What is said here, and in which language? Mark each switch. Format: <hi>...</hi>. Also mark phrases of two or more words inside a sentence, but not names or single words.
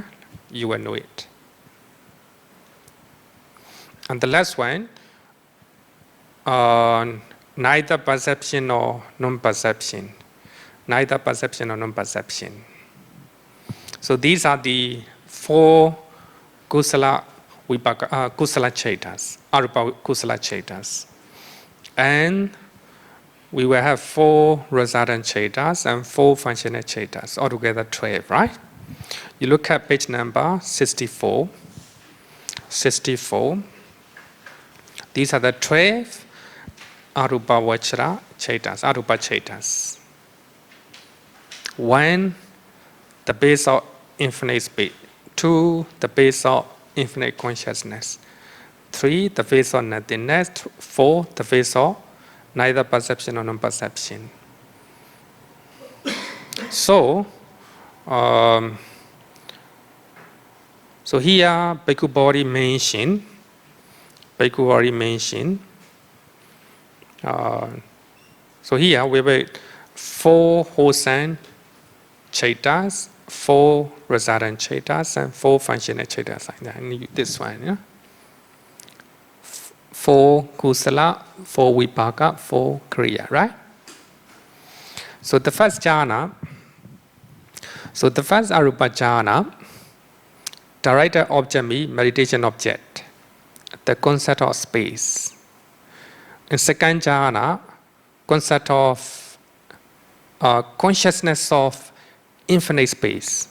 <en>You will know it. And the last one, neither perception nor non-perception. Neither perception or non-perception. So these are the 4</en> <pi>kusala chetas, arupa kusala chetas.</pi> <en>And we will have 4 resultant chetas and 4 functional chetas, altogether 12, right? You look at page number 64. 64. These are the 12</en> <pi>arupa vajra chetas, arupa chetas.</pi> <en>1, the base of infinite space. 2, the base of infinite consciousness. 3, the base of nothingness. 4, the base of neither perception or non-perception. So here Bhikkhu Bodhi mentioned. So here we have 4 wholesome chaitas, 4 resultant chaitas, and 4 functional chaitas. And this one, yeah? 4 kusala, 4 vipaka, 4 kriya, right? So the first jhana, the first</en> <pi>arupa jhana,</pi> <en>directed object means meditation object, the concept of space. In second jhana, concept of consciousness of infinite space.</en>